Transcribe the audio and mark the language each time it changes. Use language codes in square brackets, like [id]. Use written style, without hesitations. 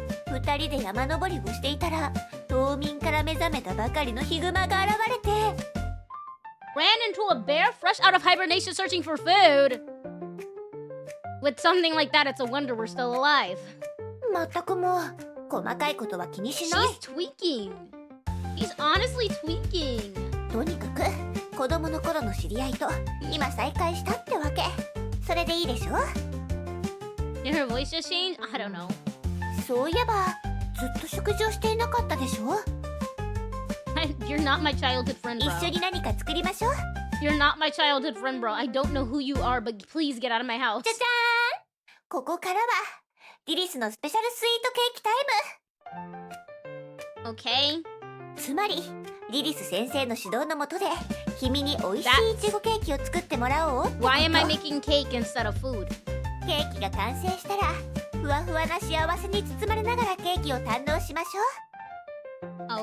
[ja] 二人で山登りをしていたら冬眠から目覚めたばかりのヒグマが現れて [en] Ran into a bear fresh out of hibernation searching for food. With something like that, it's a wonder we're still alive. [ja] 全くもう細かいことは気にしない。 [en] She's tweaking. She's honestly tweaking. [ja] とにかく子供の頃の知り合いと今再会したってわけ。それでいいでしょ。 [en] Did her voice just change? I don't know. [ja] そういえばずっと食事をしていなかったでしょ。 [en] You're not my childhood friend, [ja] 一 [en] bro. [ja] 緒に何か作りましょう。 [en] You're not my childhood friend, bro. I don't know who you are, but please get out of my house. [ja] じゃじゃーん。ここからはリリスのスペシャルスイートケーキタイム。 [en] Okay. [ja] つまりリリス先生の指導のもとで君に美味しいイチゴケーキを作ってもらおうってこと。 [en] Why am I making cake instead of food? [ja] ケーキが完成したらふわふわな幸せに包まれながらケーキを堪能しましょう。